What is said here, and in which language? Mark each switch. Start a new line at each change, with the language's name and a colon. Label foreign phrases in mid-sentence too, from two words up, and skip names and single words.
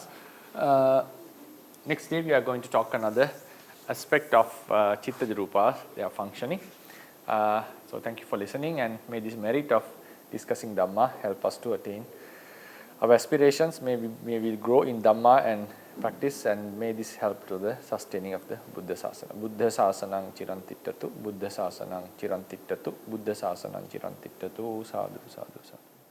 English: Next day we are going to talk another aspect of
Pali: Chittaja Rupas,
English: their functioning. So thank you for listening, and may this merit of discussing Dhamma help us to attain our aspirations. May we grow in Dhamma and practice, and may this help to the sustaining of the
Pali: Buddha Sasana. Buddha Sasanang Chirantittatu, Buddha Sasanang Chirantittatu, Buddha Sasanang Chirantittatu, sadhu, sadhu, sadhu.